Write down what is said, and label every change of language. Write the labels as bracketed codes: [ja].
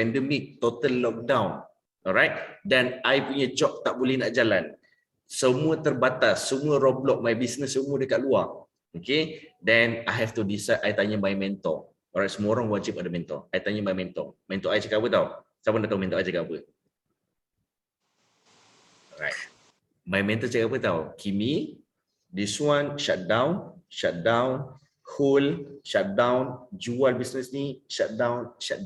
[en] Pandemic, total lockdown, alright. [ms] Dan I punya job tak boleh nak jalan. Semua terbatas, semua roadblock, [en] my business [ms] semua dekat luar. [en] Okay, then I have to decide. [ms] I tanya [en] my mentor. [ms] Alright, semua orang wajib ada mentor. I tanya my mentor. Mentor I cakap apa tau? Siapa nak tahu mentor I cakap apa? Alright. My mentor cakap apa tau? [en] Kimi, this one shut down, hold, shut down, [ms] jual bisnes ni, [en] shut down.